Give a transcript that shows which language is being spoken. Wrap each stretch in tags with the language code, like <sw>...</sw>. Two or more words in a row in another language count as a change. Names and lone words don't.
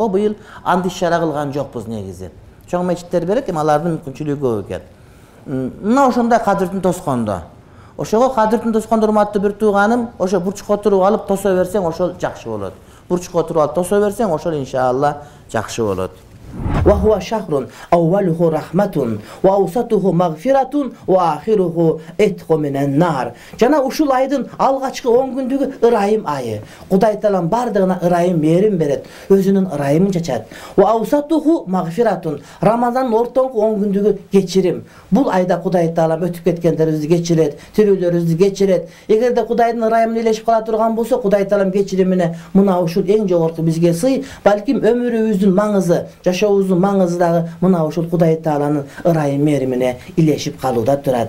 <ky>Ошого быйыл андый ишара кылган жокпуз негизи. Чоң мечиттер берет, эми алардын мүмкүнчүлүгү көп экен. Мына ошондой Kadir Түн тоскондо. Ошого Kadir Түн тоскондо урматтуу бир тууганым, ошо бурчукка отуруп алып тосо берсең, ошол жакшы болот. Бурчукка отуруп алып тосо берсең, ошол иншалла жакшы болот.</ky> <ar>وهو شهر أوله رحمة وأوسطه مغفرة وآخره عتق من النار.</ar> <ky>Жана ушул айдын алгачкы 10 күндүгү ырайым айы. Кудай Таалам бардыгына ырайым берим берет, өзүнүн ырайымын чачат.</ky> <ar>وأوسطه مغفرة.</ar> <ky>Рамазандын ортоңку 10 күндүгү кечирим. Бул айда Кудай Таалам өтүп кеткендерибизди кечирет, тирүүлөрүбүздү кечирет. Эгерде Кудайдын ырайымын илешип кала турган болсо, Кудай Таалам кечиримине мына ушул эң жогорку бизге сый, балким өмүрүбүздүн маңызы, жашообуздун маңызы дагы мына ушул Кудай Тааланын ырайым меримине илешип калууда турат.</ky>